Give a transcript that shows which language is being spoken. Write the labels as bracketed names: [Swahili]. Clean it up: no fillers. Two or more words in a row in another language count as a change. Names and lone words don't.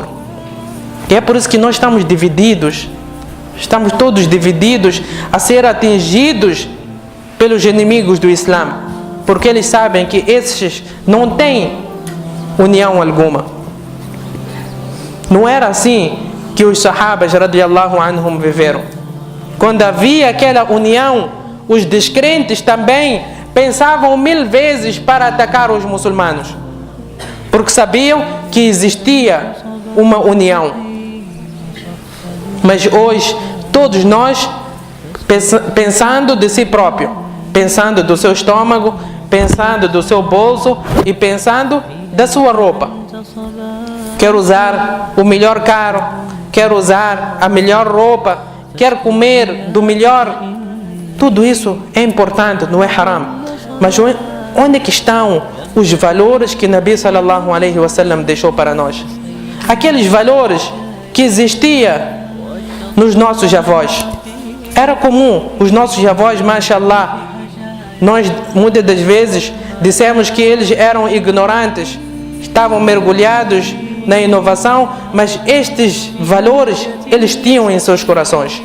[Portuguese] E é por isso que nós estamos divididos, estamos todos divididos a ser atingidos pelos inimigos do Islã, porque eles sabem que esses não têm união alguma. Não era assim que os sahabas [Arabic] رضي الله عنهم [Portuguese] viveram. Quando havia aquela união, os descrentes também pensavam 1000 vezes para atacar os muçulmanos, porque sabiam que existia uma união. Mas hoje, todos nós pensando de si próprio, pensando do seu estômago, pensando do seu bolso e pensando da sua roupa. Quer usar o melhor carro, quer usar a melhor roupa, quer comer do melhor. Tudo isso é importante, não é haram. Mas onde é que estão os valores que Nabi [Arabic] صلى الله عليه وسلم [Portuguese] deixou para nós? Aqueles valores que existiam nos nossos avós. Era comum, os nossos avós, mashallah, nós muitas das vezes dissemos que eles eram ignorantes, estavam mergulhados na inovação, mas estes valores eles tinham em seus corações.